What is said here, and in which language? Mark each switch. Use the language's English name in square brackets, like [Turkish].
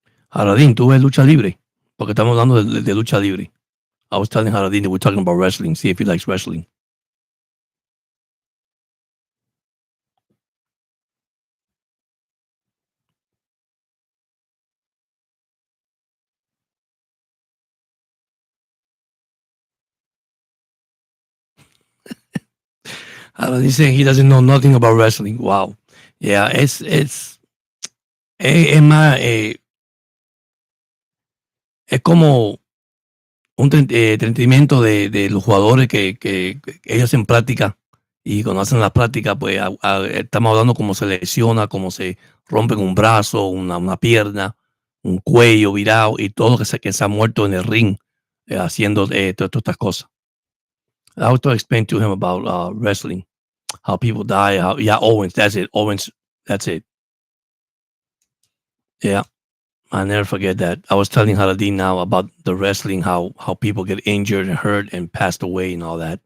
[Spanish] Jaradín, ¿tú ves lucha libre? Porque estamos hablando de lucha libre. [English] I was telling Jaradín that we're talking about wrestling. See if he likes wrestling. He's saying he doesn't know nothing about wrestling. Wow. [Spanish] Yeah, es más, es como un entretenimiento de los jugadores que ellos hacen práctica y cuando hacen la práctica, pues estamos hablando cómo se lesiona, cómo se rompen un brazo, una pierna, un cuello virado y todo que se ha muerto en el ring haciendo todas estas cosas. [English] I have to explain to him about wrestling, how people die, yeah, Owens, that's it. Owens, that's it. Yeah. I never forget that. I was telling Haradin now about the wrestling, how people get injured and hurt and passed away and all that.